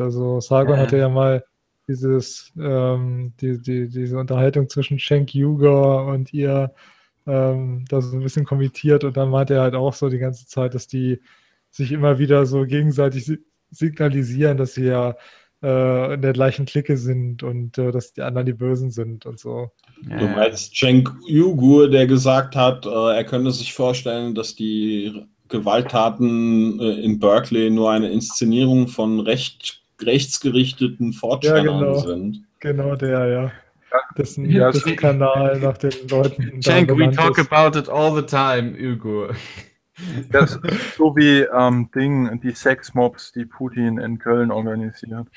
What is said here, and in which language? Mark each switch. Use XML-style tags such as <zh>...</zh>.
<de>Also Sargon hatte ja mal dieses, diese Unterhaltung zwischen Cenk Uygur und ihr da so ein bisschen kommentiert und dann meinte er halt auch so die ganze Zeit, dass die sich immer wieder so gegenseitig signalisieren, dass sie ja in der gleichen Clique sind und dass die anderen die Bösen sind und so. Du meinst Cenk Uygur, der gesagt hat, er könnte sich vorstellen, dass die Gewalttaten in Berkeley nur eine Inszenierung von rechtsgerichteten 4chanern sind. Genau der, ja. Das ist ein Kanal nach den Leuten.</de> <en>Cenk, we talk about it all the time, Uygur.</en> <de>Das so wie Ding, die Sexmobs, die Putin in Köln organisiert.</de>